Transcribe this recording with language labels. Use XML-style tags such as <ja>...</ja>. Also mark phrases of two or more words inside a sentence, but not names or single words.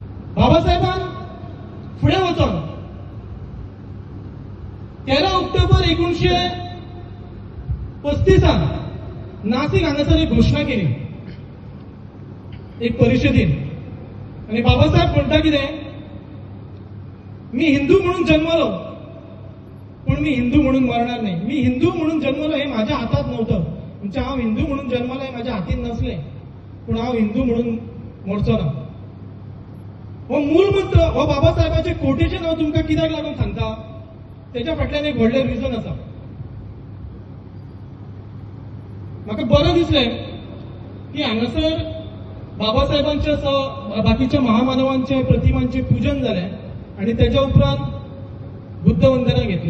<kok>बाबासाहेबान फुडें वचून 13 ऑक्टोबर 1935 नाशिक हांगासर एक घोषणा केली एक परिशदेन. आणि बाबासाहेब म्हणटा कितें,</kok> <mr>मी हिंदू म्हणून जन्मलो पण मी हिंदू म्हणून मरणार नाही. मी हिंदू म्हणून जन्मलो हे माझ्या हातात नव्हतं,</mr> <kok>म्हणजे हांव हिंदू म्हणून जन्मलो हे माझ्या हातीन नसलें, पण हांव हिंदू म्हणून मरचो ना. हो मूल मंत्र, हो बाबासाहेबाचे कोटेशन हांव तुमकां कित्याक लागून सांगता, तेच्या फाटल्यान एक व्हडलें रिजन आसा. म्हाका बरें दिसलें की हांगासर बाबासाहेबांचे बाकीच्या महामानवांचे प्रतिमांचे पूजन जालें आणि तेच्या उपरांत बुद्ध वंदना घेतली.</kok>